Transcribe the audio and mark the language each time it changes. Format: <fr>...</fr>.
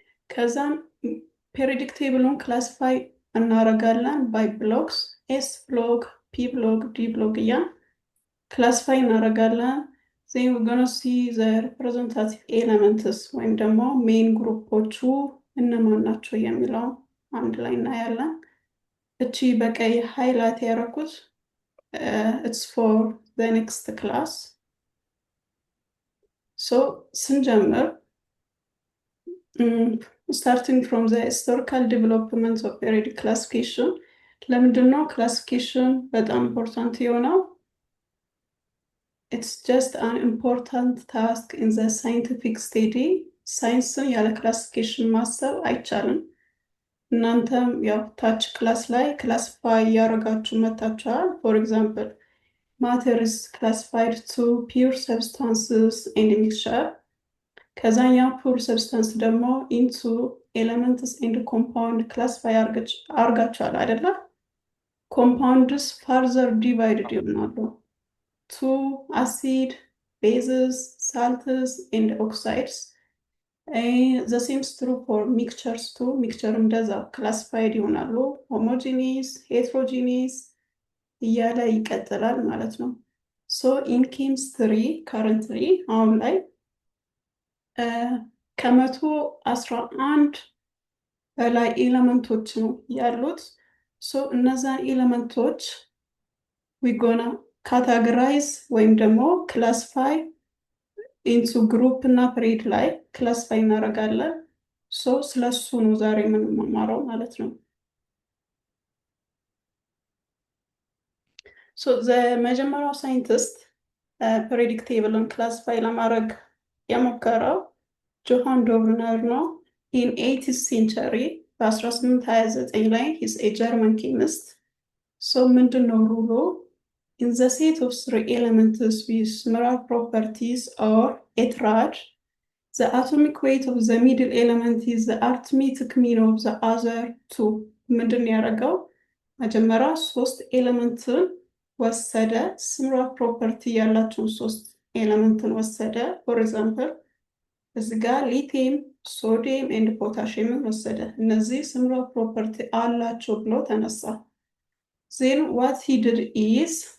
<am>ከዛም ፔሪዮዲክ ቴብሉን ክላሲፋይ እናደርጋለን ባይ ብሎክስ ኤስ ብሎክ፣ ፒ ብሎክ፣ ዲ ብሎክ እያን ክላሲፋይ እናደርጋለን።</am> <en>then we're gonna see the representative elements</en> <am>ወይም ደግሞ ሜን ግሩፖቹ እነማን ናቸው የሚለው አንድ ላይ እናያለን። እቺ በቀይ ሃይላይት ያደረኩት</am> <en>it's for the next class. So</en> <am>ስንጀምር</am> <en>starting from the historical development of periodic classification</en> <am>ለምንድን ነው ክላሲፊኬሽን በጣም ኢምፖርታንት የሆነው?</am> <en>It's just an important task in the scientific study.</en> <am>ሳይንስን ያለ ክላሲፊኬሽን ማሰብ አይቻልም። እናንተም ያው ታች ክላስ ላይ ክላሲፋይ ያደረጋችሁ መታችኋል።</am> <en>for example matter is classified to pure substances and mixture. ከዛኛ pure substance ደግሞ into elements and compound classify</en> <am>አርጋችኋል አይደለ?</am> <en>compounds further divided</en> <am>ይሆናሉ</am> <en>to acid, bases, salts and oxides. The same is true for mixtures too.</en> <am>mixture እንደዛ classified ይሆናሉ homogeneous, heterogeneous እያለ ይቀጥላል ማለት ነው። ሶ ኢን ኬሚስትሪ ካረንትሊ አሁን ላይ ከ111 በላይ ኤሌመንቶች ነው ያሉት። ሶ እነዛን ኤሌመንቶች</am> <en>we gonna categorize</en> <am>ወይም ደግሞ ክላሲፋይ ኢንቱ ግሩፕ እና ፕሬድ ላይ ክላሲፋይ እናደርጋለን። ሶ ስለሱ ነው ዛሬ የምንማማረው ማለት ነው። ሶ መጀመሪያው ሳይንቲስት ፔሪዮዲክ ቴብልን ክላሲፋይ ለማድረግ የሞከረው ጆሃን ዶብነር ነው። ኢን 8th century በ1829 ላይ</am> <en>ሂስ ኤ ጀርመን ኬሚስት።</en> <am>ሶ ምንድን ነው ሩሉ?</am> <en>in the set of 3 elements with similar properties or a triad, the atomic weight of the middle element is the arithmetic mean of the other two.</en> <am>ምንድን ያደረገው? መጀመሪያ 3 ኤሌመንትን ወሰደ። similar property ያላቸውን 3 ኤሌመንትን ወሰደ። for example እዚህ ጋር ሊቲየም፣ ሶዲየም ኤንድ ፖታሽየምን ወሰደ። እነዚህ similar property አላቸው ብሎ ተነሳ።</am> <en>then what he did is</en>